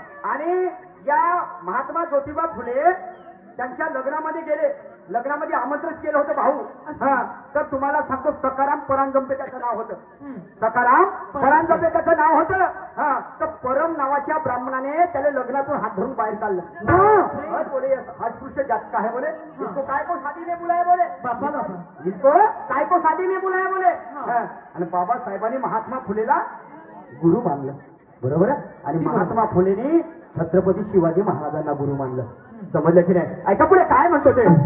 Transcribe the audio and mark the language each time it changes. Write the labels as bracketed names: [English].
[Marathi] आणि या महात्मा ज्योतिबा फुले त्यांच्या लग्नामध्ये गेले. लग्नामध्ये आमंत्रित केलं होतं भाऊ. तर तुम्हाला सांगतो, सकाराम परांजपे त्याचं नाव होतं. सकाराम परांजपे त्याचं नाव होतं. तर परम नावाच्या ब्राह्मणाने त्याला लग्नातून हात धरून बाहेर काढलं. [Hindi] बोले हास्पृश्य जात है बोले, इसको काय को शादी में बुलाए बोले, इसको काय को शादी में बुलाए बोले. [Marathi] आणि बाबासाहेबांनी महात्मा फुलेला गुरु मानलं. बरोबर आहे. आणि महात्मा फुलेनी छत्रपती शिवाजी महाराजांना गुरु मानलं. समजलं की नाही? ऐका पुढे काय म्हणतो ते.